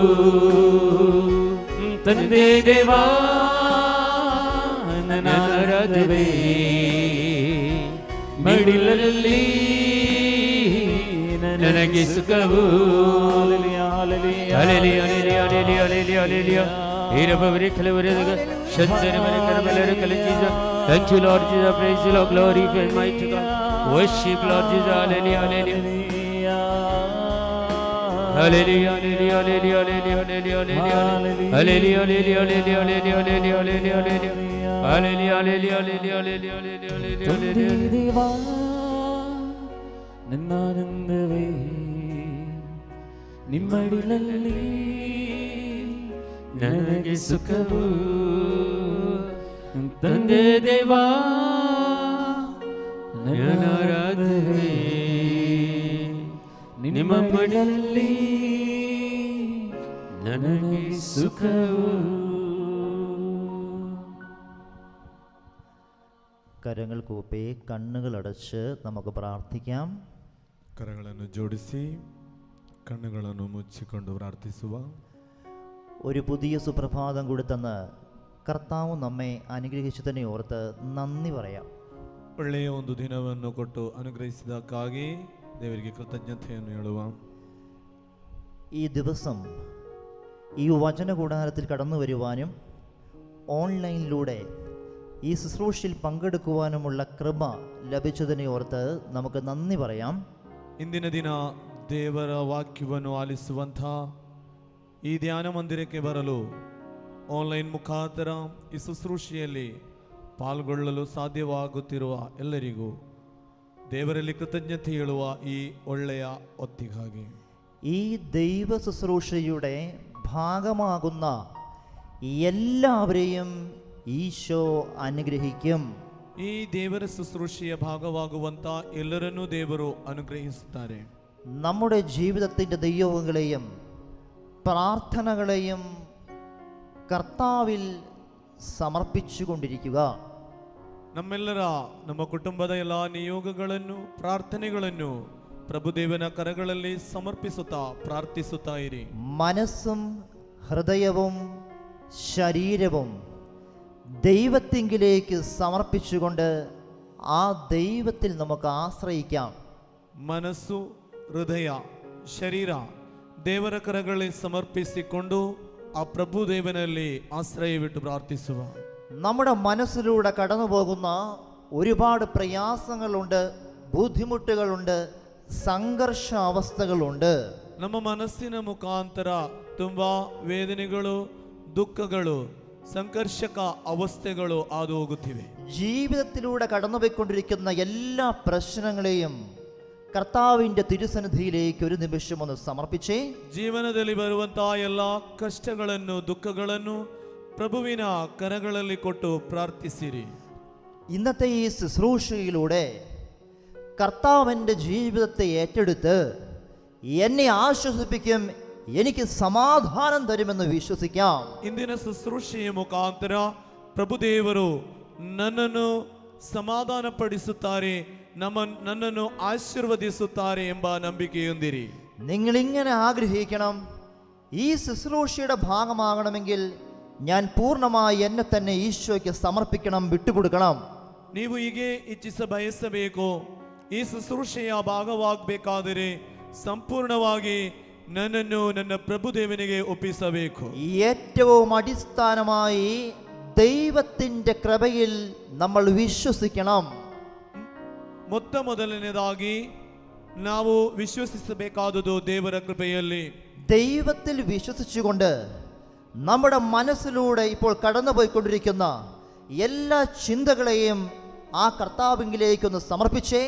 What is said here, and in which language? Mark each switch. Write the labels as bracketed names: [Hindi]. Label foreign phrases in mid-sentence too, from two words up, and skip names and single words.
[Kannada] ತಂದೆ ದೇವಾ ನನ್ನ ಆರಾಧನೆ ಮಡಿಲಲ್ಲಿ ನನಗೆ ಸುಖವು. [English] Thank you, Lord Jesus. Praise you, Lord. Glory and might to God. Worship, Lord Jesus. Hallelujah, hallelujah. Hallelujah, hallelujah, hallelujah, hallelujah, hallelujah, hallelujah, hallelujah, hallelujah, hallelujah, hallelujah, hallelujah, hallelujah. [Kannada] ದೇವಾ ನನ್ನಾನಂದವೇ ನಿಮ್ಮಡಿಲಲ್ಲಿ ನನಗೆ ಸುಖವು ತಂದೆ ದೇವಾ ನನ್ನ ಆರಾಧನೆ ನಿಮ್ಮ ಮಡಿಲಲ್ಲಿ ನನಗೆ ಸುಖವು. [Malayalam] കരങ്ങൾ കൂപ്പി കണ്ണുകൾ അടച്ച് നമുക്ക് പ്രാർത്ഥിക്കാം. [Kannada] ಕರಗಳನ್ನು ಜೋಡಿಸಿ ಕಣ್ಣುಗಳನ್ನು ಮುಚ್ಚಿಕೊಂಡು ಪ್ರಾರ್ಥಿಸುವ. [Malayalam] ഒരു പുതിയ സുപ്രഭാതം കൂടി തന്ന് കർത്താവ് നമ്മെ അനുഗ്രഹിച്ചതിനെ ഓർത്ത് നന്ദി പറയാം. [Kannada] ಒಳ್ಳೆಯ ಒಂದು ದಿನವನ್ನು ಕೊಟ್ಟು ಅನುಗ್ರಹಿಸಿದ್ದಕ್ಕಾಗಿ ದೇವರಿಗೆ ಕೃತಜ್ಞತೆಯನ್ನು ಹೇಳುವ. [Malayalam] ഈ ദിവസം ഈ വചന കൂടാരത്തിൽ കടന്നു വരുവാനും ഓൺലൈനിലൂടെ ഈ ശുശ്രൂഷയിൽ പങ്കെടുക്കുവാനുമുള്ള കൃപ ലഭിച്ചതിനെ ഓർത്ത് നമുക്ക് നന്ദി പറയാം. [Kannada] ಇಂದಿನ ದಿನ ದೇವರ ವಾಕ್ಯವನ್ನು ಆಲಿಸುವಂಥ ಈ ಧ್ಯಾನ ಮಂದಿರಕ್ಕೆ ಬರಲು ಆನ್ಲೈನ್ ಮುಖಾಂತರ ಈ ಶುಶ್ರೂಷೆಯಲ್ಲಿ ಪಾಲ್ಗೊಳ್ಳಲು ಸಾಧ್ಯವಾಗುತ್ತಿರುವ ಎಲ್ಲರಿಗೂ ದೇವರಲ್ಲಿ ಕೃತಜ್ಞತೆ ಹೇಳುವ ಈ ಒಳ್ಳೆಯ ಹೊತ್ತಿಗಾಗಿ [Malayalam] ഈ ദൈവ ശുശ്രൂഷയുടെ ഭാഗമാകുന്ന എല്ലാവരെയും ഈശോ അനുഗ്രഹിക്കും. [Kannada] ಈ ದೇವರ ಶುಶ್ರೂಷೆಯ ಭಾಗವಾಗುವಂತ ಎಲ್ಲರನ್ನೂ ದೇವರು ಅನುಗ್ರಹಿಸುತ್ತಾರೆ. [Malayalam] നമ്മുടെ ജീവിതത്തിൻ്റെ നിയോഗങ്ങളെയും പ്രാർത്ഥനകളെയും കർത്താവിൽ സമർപ്പിച്ചുകൊണ്ടിരിക്കുക. [Kannada] ನಮ್ಮೆಲ್ಲರ ನಮ್ಮ ಕುಟುಂಬದ ಎಲ್ಲ ನಿಯೋಗಗಳನ್ನು ಪ್ರಾರ್ಥನೆಗಳನ್ನು ಪ್ರಭುದೇವನ ಕರಗಳಲ್ಲಿ ಸಮರ್ಪಿಸುತ್ತಾ ಪ್ರಾರ್ಥಿಸುತ್ತಾ ಇರಿ. [Malayalam] മനസ്സും ഹൃദയവും ശരീരവും ദൈവത്തിങ്കിലേക്ക് സമർപ്പിച്ചുകൊണ്ട് ആ ദൈവത്തിൽ നമുക്ക് ആശ്രയിക്കാം. [Kannada] ಮನಸ್ಸು ಹೃದಯ ಶರೀರ ದೇವರ ಕರಗಳಲ್ಲಿ ಸಮರ್ಪಿಸಿಕೊಂಡು ಆ ಪ್ರಭುದೇವನಲ್ಲಿ ಆಶ್ರಯವಿಟ್ಟು ಪ್ರಾರ್ಥಿಸುವ. [Malayalam] നമ്മുടെ മനസ്സിലൂടെ കടന്നു പോകുന്ന ഒരുപാട് പ്രയാസങ്ങളുണ്ട്, ബുദ്ധിമുട്ടുകളുണ്ട്, സംഘർഷ അവസ്ഥകളുണ്ട്. [Kannada] ನಮ್ಮ ಮನಸ್ಸಿನ ಮುಖಾಂತರ ತುಂಬಾ ವೇದನೆಗಳು, ದುಃಖಗಳು, ಸಂಘರ್ಷಕ ಅವಸ್ಥೆಗಳು ಹಾದು ಹೋಗುತ್ತಿವೆ. [Malayalam] ജീവിതത്തിലൂടെ കടന്നുപോയിക്കൊണ്ടിരിക്കുന്ന എല്ലാ പ്രശ്നങ്ങളെയും കർത്താവിൻ്റെ തിരുസന്നിധിയിലേക്ക് ഒരു നിമിഷം ഒന്ന് സമർപ്പിച്ചേ. [Kannada] ಜೀವನದಲ್ಲಿ ಬರುವಂತಹ ಎಲ್ಲ ಕಷ್ಟಗಳನ್ನು, ದುಃಖಗಳನ್ನು ಪ್ರಭುವಿನ ಕರಗಳಲ್ಲಿ ಕೊಟ್ಟು ಪ್ರಾರ್ಥಿಸಿರಿ. [Malayalam] ഇന്നത്തെ ഈ ശുശ്രൂഷയിലൂടെ കർത്താവിൻ്റെ ജീവിതത്തെ ഏറ്റെടുത്ത് എന്നെ ആശ്വസിപ്പിക്കും, എനിക്ക് സമാധാനം തരുമെന്ന് വിശ്വസിക്കാം. [Kannada] ಇಂದಿನ ಶುಶ್ರೂಷೆಯ ಮುಖಾಂತರ ಪ್ರಭುದೇವರು ನನ್ನನ್ನು ಸಮಾಧಾನಪಡಿಸುತ್ತಾರೆ, ನನ್ನನ್ನು ಆಶೀರ್ವದಿಸುತ್ತಾರೆ ಎಂಬ ನಂಬಿಕೆಯೊಂದಿರಿ. [Malayalam] നിങ്ങളിങ്ങനെ ആഗ്രഹിക്കണം, ഈ ശുശ്രൂഷയുടെ ഭാഗമാകണമെങ്കിൽ ഞാൻ പൂർണ്ണമായി എന്നെ തന്നെ ഈശോയ്ക്ക് സമർപ്പിക്കണം, വിട്ടുകൊടുക്കണം. [Kannada] ನೀವು ಹೀಗೆ ಬಯಸಬೇಕು. ಈ ಶುಶ್ರೂಷೆಯ ಭಾಗವಾಗಬೇಕಾದರೆ ಸಂಪೂರ್ಣವಾಗಿ ನನ್ನನ್ನು ನನ್ನ ಪ್ರಭುದೇವನಿಗೆ ಒಪ್ಪಿಸಬೇಕು. [Malayalam] ഏറ്റവും അടിസ്ഥാനമായി ദൈവത്തിൻ്റെ കൃപയിൽ നമ്മൾ വിശ്വസിക്കണം. [Kannada] ಮೊತ್ತ ಮೊದಲನೇದಾಗಿ ನಾವು ವಿಶ್ವಸಿಸಬೇಕಾದುದು ದೇವರ ಕೃಪೆಯಲ್ಲಿ. [Malayalam] ദൈവത്തിൽ വിശ്വസിച്ചുകൊണ്ട് നമ്മുടെ മനസ്സിലൂടെ ഇപ്പോൾ കടന്നുപോയിക്കൊണ്ടിരിക്കുന്ന എല്ലാ ചിന്തകളെയും ആ കർത്താവിങ്കിലേക്കൊന്ന് സമർപ്പിച്ചേ.